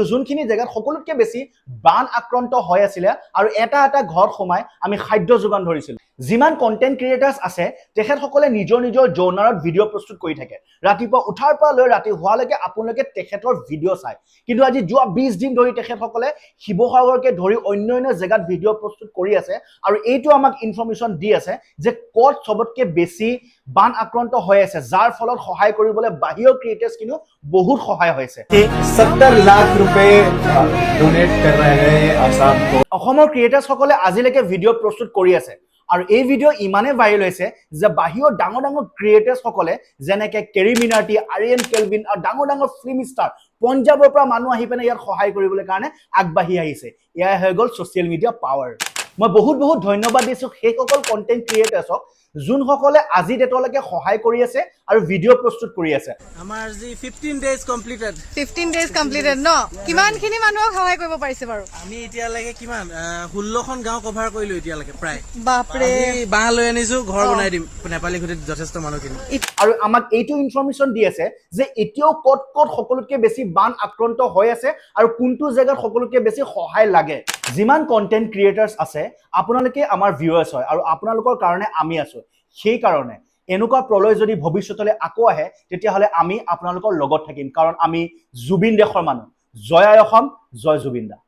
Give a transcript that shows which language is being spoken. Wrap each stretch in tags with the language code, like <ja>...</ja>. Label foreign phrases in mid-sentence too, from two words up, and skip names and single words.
<as>যোনখিনি জেগাত সকলোতকৈ বেছি বান আক্ৰান্ত হৈ আছিলে আৰু এটা এটা ঘৰত সোমাই আমি খাদ্য যোগান ধৰিছিলোঁ যিমান</as> <en>content creators</en> <as>আছে তেখেতসকলে নিজৰ নিজৰ জনাৰত ভিডিঅ' প্ৰস্তুত কৰি থাকে ৰাতিপুৱা উঠাৰ পৰা লৈ ৰাতি হোৱালৈকে আপোনালোকে তেখেতৰ ভিডিঅ' চায় কিন্তু আজি যোৱা 20 দিন ধৰি তেখেতসকলে শিৱসাগৰকে ধৰি অন্য জেগাত ভিডিঅ' প্ৰস্তুত কৰি আছে আৰু এইটো আমাক ইনফৰমেশ্যন দি আছে যে ক'ত সবতকৈ বেছি বান আক্ৰান্ত হৈ আছে যাৰ ফলত সহায় কৰিবলৈ বাহিৰৰ ক্ৰিয়েটাৰ্ছ কিন্তু বহুত সহায় হৈছে</as> <hi>70 लाख रुपए डोनेट कर रहे हैं आसाम को</hi> <as>অসমৰ ক্ৰিয়েটাৰ্ছসকলে আজিলৈকে ভিডিঅ' প্ৰস্তুত কৰি আছে আৰু এই ভিডিঅ' ইমানে ভাইৰেল হৈছে যে বাহিৰৰ ডাঙৰ ডাঙৰ ক্ৰিয়েটাৰ্ছসকলে যেনেকৈ কেৰী মিনাৰ্টি আৰিয়ান কেলভিন আৰু ডাঙৰ ডাঙৰ</as> <en>film star</en> <as>পঞ্জাবৰ পৰা মানুহ আহি পেলাই ইয়াত সহায় কৰিবলৈ কাৰণে আগবাঢ়ি আহিছে এয়াই হৈ গ'ল</as> <en>social media power</en> <as>মই বহুত ধন্যবাদ দিছোঁ সেইসকল</as> <en>content creators</en> <as>যোনসকলে আজি ডেটলৈকে সহায় কৰি আছে আৰু ভিডিঅ' প্ৰস্তুত কৰি আছে আমাৰ যি 15</as> <en>days completed</en> <as>15</as> <en>days completed</en> <as>ন কিমানখিনি মানুহক সহায় কৰিব পাৰিছে বাৰু আমি এতিয়ালৈকে কিমান 16খন গাঁও কভাৰ কৰিলো এতিয়ালৈকে প্ৰায় বাপৰে বাঁহ লৈ আনিছো ঘৰ বনাই দিম নেপালী ঘুটিত যথেষ্ট মানুহখিনি আৰু আমাক এইটো ইনফৰমেশ্যন দি আছে যে এতিয়াও ক'ত সকলোতকৈ বেছি বান আক্ৰান্ত হৈ আছে আৰু কোনটো জেগাত সকলোতকৈ বেছি সহায় লাগে যিমান</as> <en>content creators</en> <as>আছে আপোনালোকে আমাৰ ভিউৱাৰ্ছ হয় আৰু আপোনালোকৰ কাৰণে আমি আছো সেই কাৰণে এনেকুৱা প্ৰলয় যদি ভৱিষ্যতলৈ আকৌ আহে তেতিয়াহ'লে আমি আপোনালোকৰ লগত থাকিম কাৰণ আমি জুবিন দেশৰ মানুহ জয় আই অসম জয় জুবিন দা</as>